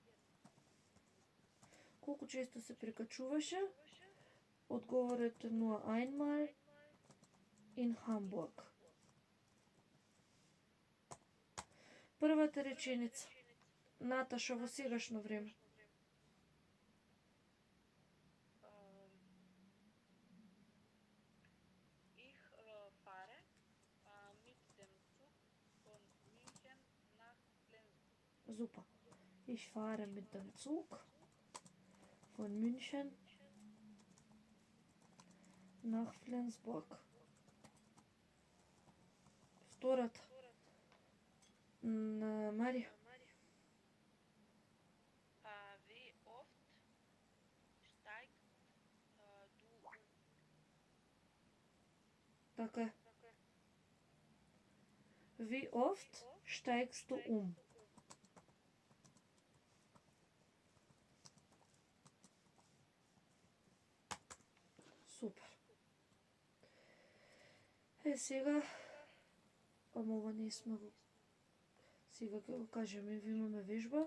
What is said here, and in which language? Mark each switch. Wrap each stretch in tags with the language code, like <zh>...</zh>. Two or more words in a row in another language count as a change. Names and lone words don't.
<mk>Колку често се прекачуваше? Одговорот е</mk> <de>nur einmal in Hamburg.</de> <mk>Првата реченица. Наташа во сегашно време.</mk> <de>Ich fahre mit dem Zug von München nach Flensburg. Super. Ich fahre mit dem Zug von München nach Flensburg.</de> <mk>Втората. Марија.</mk> <de>Wie oft steigst du um?</de> <mk>Така е.</mk> <de>Wie oft steigst du um?</de> <mk>Супер. Сега, ама ова не сме го... Сега ќе го кажеме, ви имаме вежба.</mk>